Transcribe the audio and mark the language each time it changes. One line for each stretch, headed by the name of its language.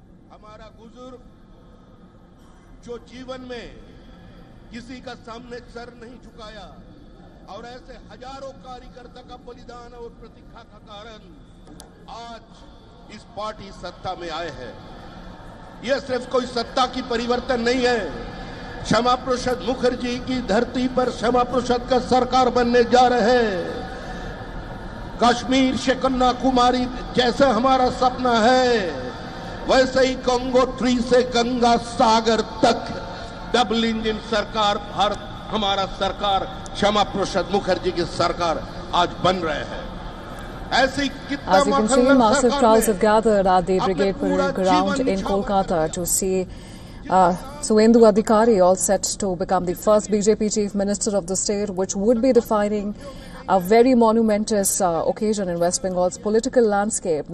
Hindi: হামারা গুজুর্গ জো জীবন মে কিসি কা সামনে সর নহি ঝুকায়া আর এসে হাজারো কার্যকর্তা কা বলিদান আর প্রতীক্ষা কা কারণ আজ ইস পার্টি সত্তা মে আয়ে হ্যায় यह सिर्फ कोई सत्ता की परिवर्तन नहीं है, श्यामा प्रसाद मुखर्जी की धरती पर श्यामा प्रसाद का सरकार बनने जा रहे हैं। कश्मीर से कन्याकुमारी जैसे हमारा सपना है, वैसे ही गंगोत्री से गंगा सागर तक डबल इंजन सरकार भारत हमारा सरकार श्यामा प्रसाद मुखर्जी की सरकार आज बन रहे हैं।
English: As you can see, massive crowds have gathered at the Brigade Parade Ground in Kolkata to see Suvendu Adhikari, all set to become the first BJP Chief Minister of the state, which would be defining a very monumentous occasion in West Bengal's political landscape.